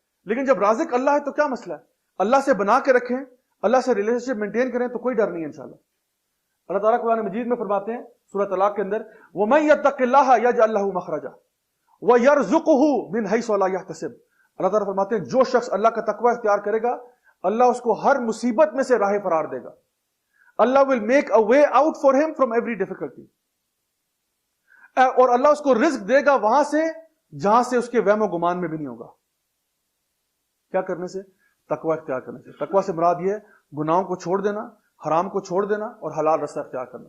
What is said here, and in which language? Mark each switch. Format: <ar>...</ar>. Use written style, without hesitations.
<ur>لیکن جب رازق اللہ ہے تو کیا مسئلہ ہے؟ اللہ سے بنا کے رکھیں, اللہ سے ریلیشن شپ مینٹین کریں, تو کوئی ڈر نہیں ہے انشاءاللہ. اللہ تعالیٰ قرآن مجید میں فرماتے ہیں سورہ طلاق کے اندر,</ur> <ar>وَمَن يَتَّقِ اللَّهَ يَجْعَل لَّهُ مَخْرَجًا وَيَرْزُقْهُ مِنْ حَيْثُ لَا يَحْتَسِبُ.</ar> <ur>اللہ تعالیٰ فرماتے ہیں جو شخص اللہ کا تقوی اختیار کرے گا, اللہ اس کو ہر مصیبت میں سے راہ فرار دے گا.</ur> <en>اللہ will make a way out for him from every difficulty.</en> <ur>اور اللہ اس کو رزق دے گا وہاں سے جہاں سے اس کے وہم و گمان میں بھی نہیں ہوگا. کیا کرنے سے؟ تقوی اختیار کرنے سے. تقوی سے مراد یہ ہے گناہوں کو چھوڑ دینا, حرام کو چھوڑ دینا, اور حلال رستہ اختیار کرنا.</ur>